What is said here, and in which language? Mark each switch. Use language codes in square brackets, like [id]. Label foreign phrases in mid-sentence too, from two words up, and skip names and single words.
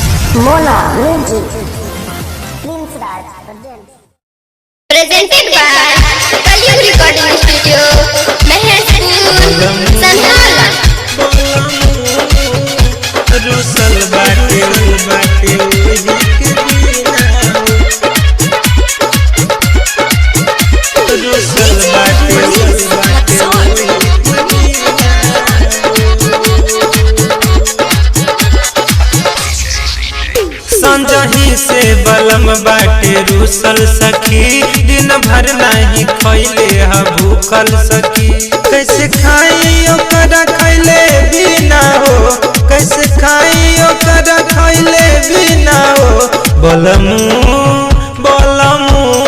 [en] Mona Music. Presented by Kaliyug Recording Studio, Maheshpur, Sanhala. [bho] रुसल बाटे बाटे वही के बिना रुसल बाटे संजही से बलम बाटे रुसल सखी दिन भर नहीं खैले ह भूखल सखी कैसे खाई ओकरा खैले बिना हो कैसे खाई ओकरा खैले बिना हो बलमू बलमू